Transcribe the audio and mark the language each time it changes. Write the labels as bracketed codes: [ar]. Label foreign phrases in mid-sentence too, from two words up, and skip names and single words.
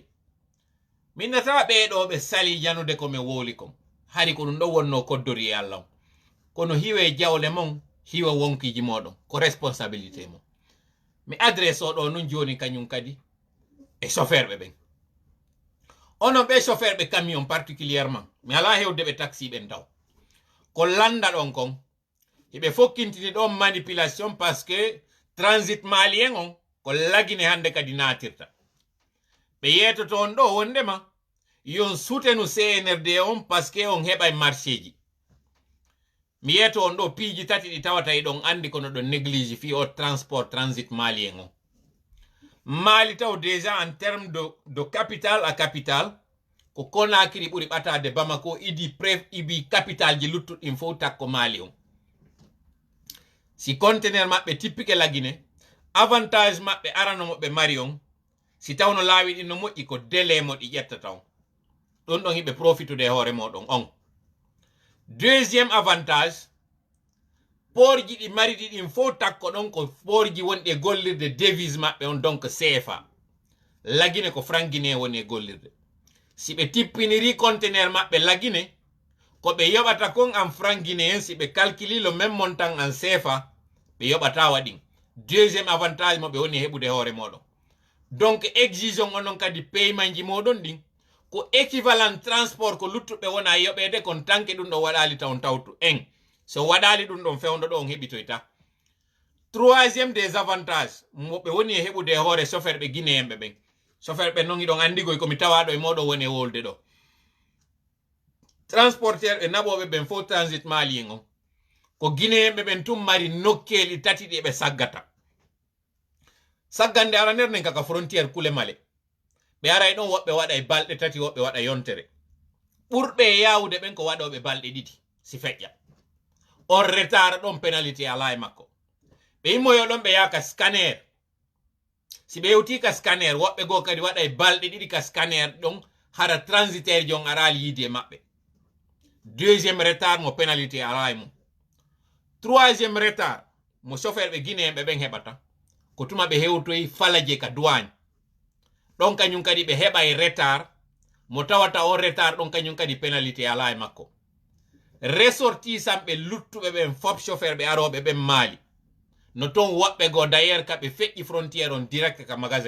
[ff] Min natawa ɓeɗo ɓe sali janude ko mi woli kon hari ko ɗum ɗo wonno koddori e Allah kono hiwe jawle mon hiwa wonkiji moɗon ko responsabilité mon. Mi adresse o ɗo nun joni kañum kadi e chauffeur ɓe ɓen. Onon ɓe chauffeur ɓe [fr] camion particulièrement [ff] mi ala hewde ɓe taxi ɓen taw ko landa ɗon kon hiɓe fokkintini ɗon manipulation [fr] parce que transit malien [ff] on ko lagine hande kadi natirta. Ɓe yetoto on ɗo wondema yon soutenu CNRD on [fr] parce que [ff] on heɓa marché ji. Mi yeto on ɗo piiji tati ɗi tawata e ɗon andi kono ɗon néglige fi o transport [fr] transit malien [ff] on. Mali taw déjà [fr] en terme de capital à capital [ff] ko Konakiri ɓuri ɓatade Bamako ibi capital ji luttuɗin fof takko Mali on. Si conteneur maɓɓe typique lagine avantage maɓɓe aranomo ɓe mari on si tawno laawi ɗin no moƴƴi ko délai mo ɗi ƴettata on ɗon ɗon hiɓe profitude e hoore moɗon on. [fr] Deuxième avantage [ff] porji ɗi mari ɗiɗin fof takko ɗon ko porji wonɗi e gollirde devise maɓɓe on donc CFA lagine ko [fr] franc guinéen [ff] woni e gollirde. Si ɓe tippiniri conteneur maɓɓe lagine ko ɓe yoɓata kon [fr] en franc guinéen [ff] si ɓe calculi [fr] le même montant en CFA [ff] ɓe yoɓata waɗin. [fr] Deuxième avantage [ff] mo ɓe woni heɓude hoore moɗon. Donc exigeon onon kadi paiement ji moɗon ɗin ko [fr] équivalent transport [ff] ko luttuɓe wona yoɓede kon tanke ɗum ɗo waɗali taw tawtu en so waɗali ɗum ɗon fewndo ɗo on heɓitoyta. [fr] Troisième des avantages [ff] mo ɓe woni e heɓude hoore chauffeur ɓe guinéen ɓe ɓen. Chauffeur ɓe non iɗon andigoy komi tawaɗo e moɗo woni e wolde ɗo. Transporteur ɓe naɓoɓe ɓen fof transit malien on ko guinéen ɓe ɓen tum mari nokkeli tati ɗi ɓe saggata. Saggande ara nder nen kaka frontiére kule male ɓe aray ɗon woɓɓe waɗa e balɗe tati woɓɓe waɗa yontere ɓurɓe e yawude ɓen ko waɗoɓe balɗe ɗiɗi si feƴƴa on retard ɗon pénalité ala e makko. ɓe immoyo ɗon ɓe yaha ka scanner si ɓe yewti ka scanner woɓɓe goo kadi waɗa e balɗe ɗiɗi ka scanner ɗon hara transitaire jon arali yiide e maɓɓe. [fr] Deuxième retard [ff] mo pénalité ala e mum. [fr] Troisième retard [ff] mo chauffeur ɓe guinéen ɓe ɓen heɓata ko tuma ɓe hewtoyi falaje ka douane ɗon kañum kadi ɓe heɓa e retard mo tawata on retard ɗon kañum kadi pénalité ala e makko. Ressortissant ɓe luttuɓe ɓen fop chauffeur ɓe aroɓe ɓen Mali no toon woɓɓe goo d'ailleurs kaɓe feƴƴi frontiére on direct ka magasin